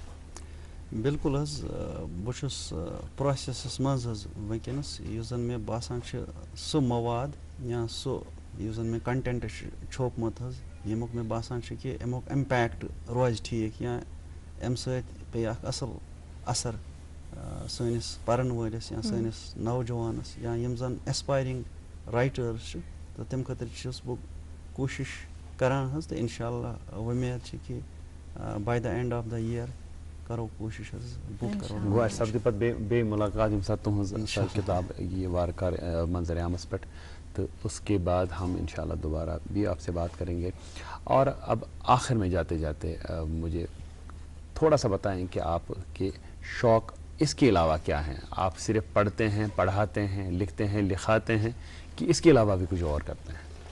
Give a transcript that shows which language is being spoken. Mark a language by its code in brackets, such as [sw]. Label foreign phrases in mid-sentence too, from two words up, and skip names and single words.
[ks] بالکل حظ, بہٕ چھُس پروسیسس منٛز حظ وٕنکیٚنس, یُس زن مےٚ باسان چھُ سُہ مواد یا سُہ یُس زن مےٚ کنٹینٹ چھُ چھوپمُت حظ, ییٚمیُک مےٚ باسان چھُ کہِ امیُک امپیکٹ روزِ ٹھیٖک یا امہِ سۭتۍ پیٚیہِ اکھ اصل اثر سٲنِس پرن وٲلِس یا سٲنِس نوجوانس یا یِم زن [en] aspiring writers [ks] چھِ, تہٕ تمہِ خٲطرٕ چھُس بہٕ کوٗشش کران حظ, تہٕ [ar] انشاء اللہ [ks] وۄمید چھِ کہِ [en] by the end of the year [ks] کرو کوٗشش حظ بُک کرو. گوٚو اَسہِ سپدِ پتہٕ بیٚیہِ مُلاقات ییٚمہِ ساتہٕ تُہنٛز کِتاب یہِ وارٕ کارٕ منظر عامس پٮ۪ٹھ, [ur] تو اس کے بعد ہم [ar] انشاءاللہ [ur] دوبارہ بھی آپ سے بات کریں گے. اور اب آخر میں جاتے جاتے مجھے تھوڑا سا بتائیں کہ آپ کے شوق اس کے علاوہ کیا ہیں؟ آپ صرف پڑھتے ہیں, پڑھاتے ہیں, لکھتے ہیں, لکھاتے ہیں, کہ اس کے علاوہ بھی کچھ اور کرتے ہیں؟